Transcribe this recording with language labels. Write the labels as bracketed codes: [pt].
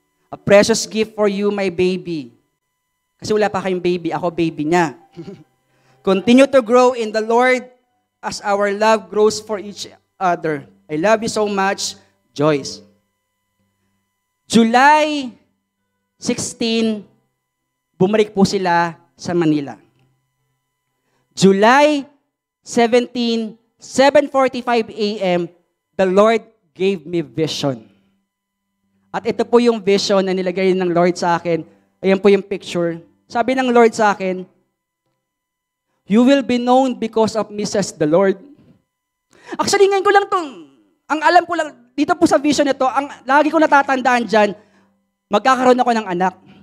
[en] A precious gift for you, my baby. [tl] Kasi wala pa kayong baby, ako baby niya. [en] Continue to grow in the Lord as our love grows for each other. I love you so much, Joyce. July 16, [tl] bumalik po sila sa Manila. [en] July 17, 7:45 a.m., the Lord gave me vision. [tl] At ito po yung vision na nilagay ng Lord sa akin. Ayan po yung picture. Sabi ng Lord sa akin, [en] you will be known because of me, says the Lord. [tl] Actually, ngayon ko lang itong, ang alam ko lang, dito po sa vision nito, ang lagi ko natatandaan dyan, magkakaroon ako ng anak.